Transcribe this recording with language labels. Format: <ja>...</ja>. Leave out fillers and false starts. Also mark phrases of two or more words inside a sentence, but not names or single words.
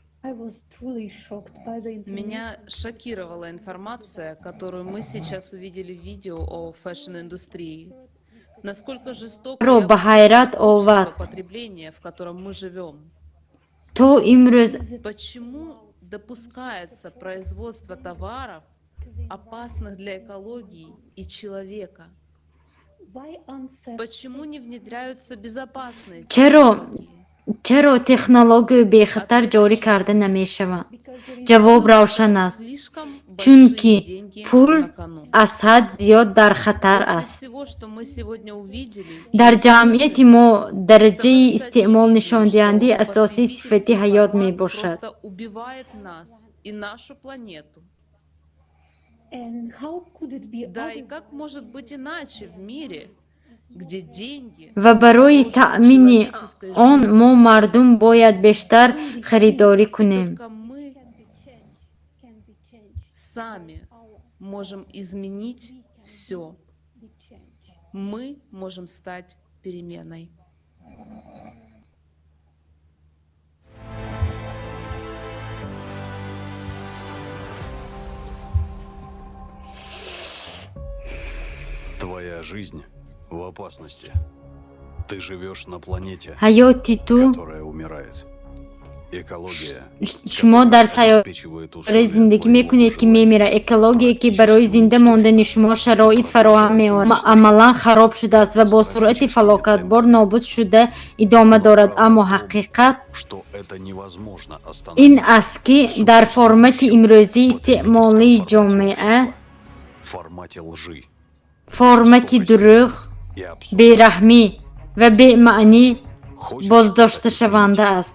<ru>Меня шокировала информация, которую мы сейчас увидели в видео о фэшн-индустрии. Насколько жестоко</ru> <tg>ро ба ҳайрат овард.</tg> <ru>потребления, в котором мы живем.</ru> <tg>То имрӯз</tg> <ru>Почему допускается производство товаров, опасных для экологии и человека? Почему не внедряются безопасные</ru> <tg>чаро технологию бехатар ҷорӣ карда намешавад? ҷавоб равшан аст. Чунки пул аз ҳад зиёд дар хатар аст. Дар ҷамъияти мо дараҷаи истеъмол нишондиҳандаи асосии сифати ҳаёт мебошад.</tg> <ru>Просто убивает нас и нашу планету. Да, и как может быть иначе в мире, где деньги...</ru> <tg>ва барои таъмини он мо мардум бояд бештар харидорӣ кунем.</tg> <ru>Только мы сами можем изменить все. Мы можем стать переменой. Твоя жизнь в опасности. Ты живешь на планете,</ru> <tg>ҳаёти ту</tg> <ru>которая умирает. Экология,</ru> <tg>шумо дар сайёраи зиндагӣ мекунед ки мемирад. Экологие ки барои зинда мондани шумо шароит фароҳам меорад, амалан хароб шудааст ва бо суръати фалокатбор нобуд шуда идома дорад. Аммо ҳақиқат ин аст ки дар формати имрӯзии истеъмолии ҷомеа, формати дурӯғ, бераҳмӣ ва бемаънӣ боздошташаванда аст.</tg>